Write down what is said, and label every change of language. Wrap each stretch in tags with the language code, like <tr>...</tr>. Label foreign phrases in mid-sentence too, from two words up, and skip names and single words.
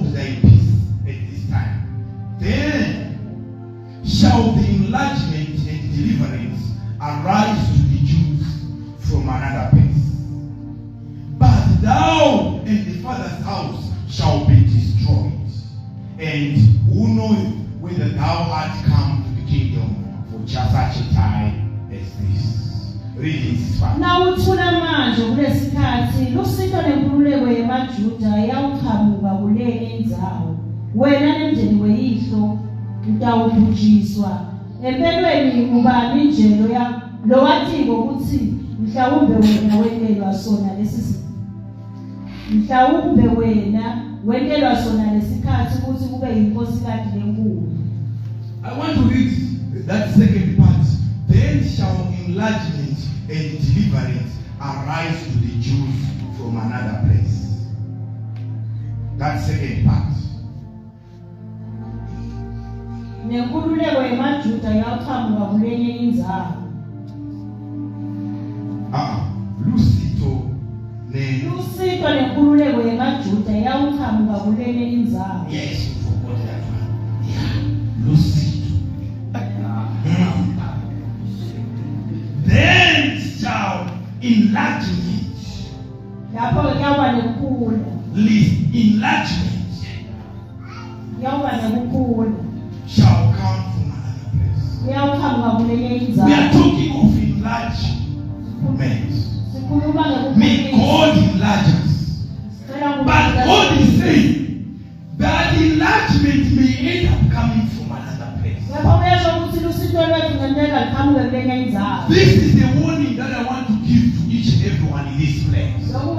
<en>thy peace at this time, then shall the enlargement and deliverance arise to the Jews from another place. But thou and the Father's house shall be destroyed. And who knows whether thou art come to the kingdom for just such a time as this. Read this part.</en> <ss>Lusito nenkululeko yemaJuda yawuqhamuka kuleli indzawo. Wena nemndeni weyihlo utawubhujiswa. Empelweni ngubani njelo lo wathiko ukuthi mhlawumbe wena wentelwa sona lesikhathi ukuthi kube yinkosikazi lenkulu.</ss> <en>I want to read that second part. Then shall enlargement and deliverance arise to the Jews from another place. That second part.</en> <ss>Nenkululeko yemaJuda yawuqhamuka kulenye indzawo. Lusito nenkululeko yemaJuda yawuqhamuka kulenye indzawo.</ss> <en>Yes, you forgot that one. Yeah, Lusito. enlargement.</en> <ss>lapho kuyaba nekhula</ss> <en>List enlargement</en> <ss>kuyaba nekhula</ss> <en>shall come from another place.</en> <ss>kuyaqhamuka kulenye</ss> <en>We</en> <ss>indawo</ss> <en>are talking of enlargement.</en> <ss>sikhuluma</ss> <en>May God enlarge us. But God is saying that enlargement may end up coming from another place. This is the warning that I want to give to each and everyone in this place.</en>